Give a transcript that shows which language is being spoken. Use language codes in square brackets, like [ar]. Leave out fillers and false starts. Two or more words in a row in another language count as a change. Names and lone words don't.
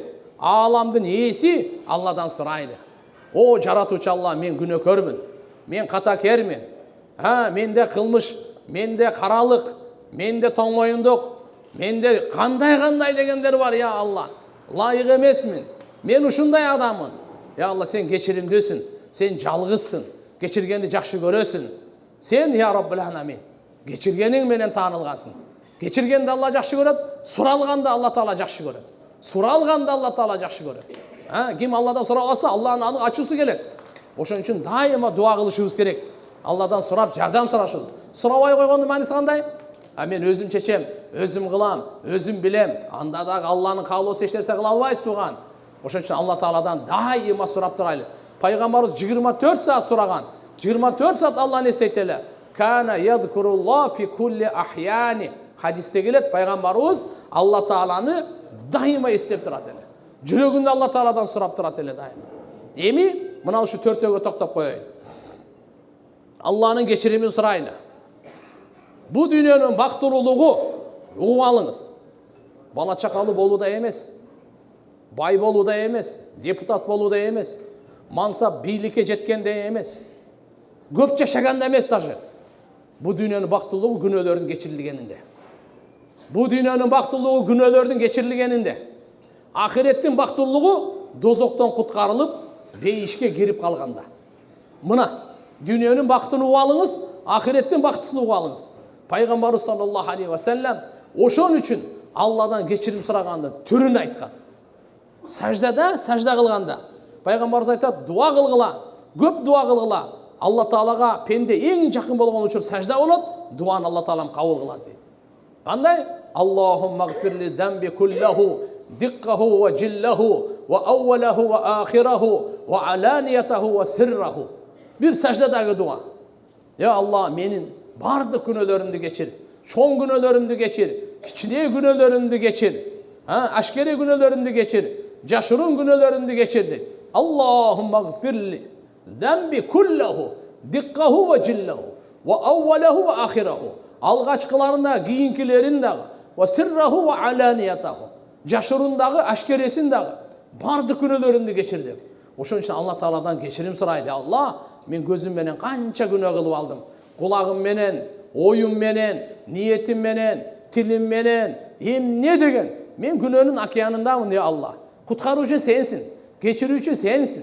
[ky] Ааламдын ээси Алладан сурайлы. О жаратуучу Алла, мен күнөөкөрмүн. Мен катакермин. Менде кылмыш, менде каралык, менде тоңмоюндук, менде кандай дегендер бар, я Алла. Лайык эмесмин. Мен ушундай адаммын. Я Алла, сен кечиримдүүсүн. Сен жалгызсың. Кечиргенди жакшы көрөсүң. Сен, [ar] يا رب العالمين, [ky] кечиргениң менен таанылгансың. Кечиргенди Алла жакшы көрөт, суралганда Алла Таала жакшы көрөт. Суралганда Алла Таала жакшы көрөт. Ким Алладан сурабаса, Алланын ачуусу келет. Ошон үчүн дайыма дуа кылышыбыз керек. Алладан сурап, жардам сурашыбыз. Сурабай койгондун мааниси кандай? Мен өзүм чечем, өзүм кылам, өзүм билем. Анда дагы Алланын каалоосу эч нерсе кыла албайбыз тууган. Ошон үчүн Алла Тааладан дайыма сурап турайлы. Пайгамбарыбыз 24 саат сураган. 24 саат Алланы эстейт эле. [ar] كان يذكر الله في كل أحيانه. [ky] Хадисте келет, пайгамбарыбыз Алла Тааланы дайыма эстеп турат эле. [kk] жүрегінде Алла Тағаладан сұрап тұрады еле дайым. [ky] Эми мына ушу төртөөгө токтоп коеюн. Алланын кечиримин сурайлы. Бу дүйнөнүн бактылуулугу угуп алыңыз. Бала чакалуу болуу да эмес, бай болуу да эмес, депутат болуу да эмес, мансап бийликке жеткен да эмес, көп жашаган да эмес даже. Бу дүйнөнүн бактылуулугу күнөөлөрдүн кечирилгенинде. Бу дүйнөнүн бактылуулугу күнөөлөрдүн кечирилгенинде. Ахиреттин бактылуулугу дозоктон куткарылып, бейишке кирип калганда. Мына дүйнөнүн бактын угуп алыңыз, ахиреттин бактысын угуп алыңыз. Пайгамбарыбыз [ar] صلى الله عليه وسلم [ky] ошон үчүн Алладан кечирим сурагандын түрүн айткан. Сажда кылганда пайгамбарыбыз айтат, дуа кылгыла, көп дуа кылгыла. Алла Таалага пенде эң жакын болгон учур сажда болот, дуаны Алла Таалам кабыл кылат дейт. Кандай? [ar] اللهم اغفر لي ذنبي كله دقه وجله وأوله وآخره وعلانيته وسره. [ky] Bir саждадагы дуа. Я Алла, менин бардык күнөөлөрүмдү кечир. Чоң күнөөлөрүмдү кечир, кичине күнөөлөрүмдү кечир. Ашкери күнөөлөрүмдү кечир, жашыруун күнөөлөрүмдү кечир дейт. [ar] اللهم اغفر لي ذنبي كله دقه وجله وأوله وآخره. [ky] Алгачкыларына, кийинкилерин дагы, [ar] وسره وعلانيته. [ky] Жашырундагы, ашкересин дагы, бардык күнөөлөрүмдү кечир деп. Ошон үчүн Алла Тааладан кечирим сурайлы. Алла, мен көзүм менен канча күнөө кылып алдым. Кулагым менен, оюм менен, ниетим менен, тилим менен, эмне деген. Мен күнөөнүн океанындамын, я Алла. Куткаруучу сенсин, кечирүүчү сенсин.